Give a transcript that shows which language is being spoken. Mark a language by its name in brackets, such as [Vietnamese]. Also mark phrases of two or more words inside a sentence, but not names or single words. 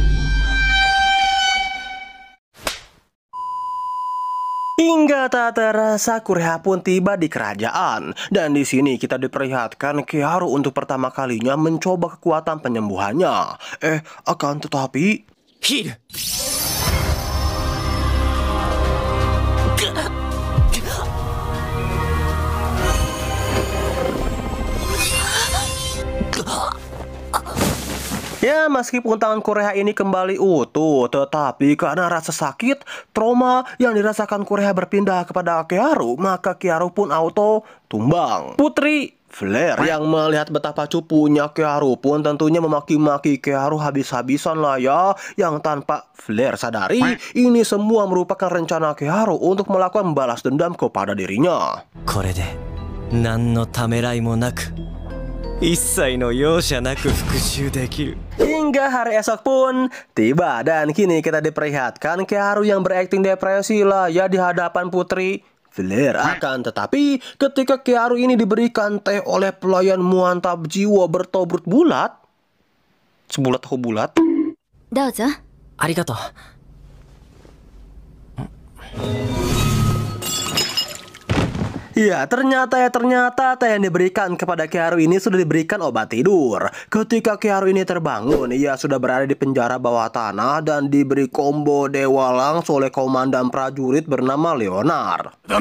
[Indonesian] Hingga tak terasa Kureha pun tiba di kerajaan, dan di sini kita diperlihatkan Keharu untuk pertama kalinya mencoba kekuatan penyembuhannya. Akan tetapi [Japanese] ヒール。 [Indonesian] ya meskipun tangan Kureha ini kembali utuh, tetapi karena rasa sakit, trauma yang dirasakan Kureha berpindah kepada Keharu, maka Keharu pun auto tumbang. Putri Flare yang melihat betapa cupunya Keharu pun tentunya memaki-maki Keharu habis-habisan lah ya, yang tanpa Flare sadari ini semua merupakan rencana Keharu untuk melakukan balas dendam kepada dirinya. [Japanese] これで何のためらいもなく一切の容赦なく復讐できる。 [Indonesian] Hingga hari esok pun tiba, dan kini kita diperlihatkan Keharu yang berakting depresi lah ya di hadapan Putri Flare. Akan tetapi ketika Keharu ini diberikan teh oleh pelayan mantap jiwa bertobrut bulat, sebulat tahu bulat, [Japanese] どうぞ。ありがとう。 [Indonesian] Ya, ternyata yang diberikan kepada Kiharu ini sudah diberikan obat tidur. Ketika Kiharu ini terbangun, ia sudah berada di penjara bawah tanah dan diberi combo dewa langsung oleh komandan prajurit bernama Leonard.